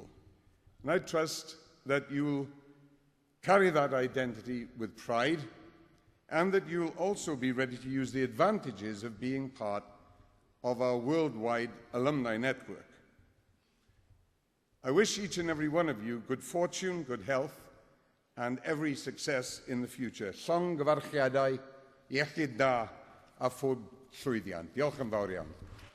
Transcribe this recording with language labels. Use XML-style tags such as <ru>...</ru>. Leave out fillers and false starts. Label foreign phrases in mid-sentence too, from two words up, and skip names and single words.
<en>And I trust that you will carry that identity with pride and that you will also be ready to use the advantages of being part of our worldwide alumni network. I wish each and every one of you good fortune, good health, and every success in the future.</en> <cy>Llongyfarchiadau, iechyd da a phod llwyddiant. Diolch yn fawr iawn.</cy>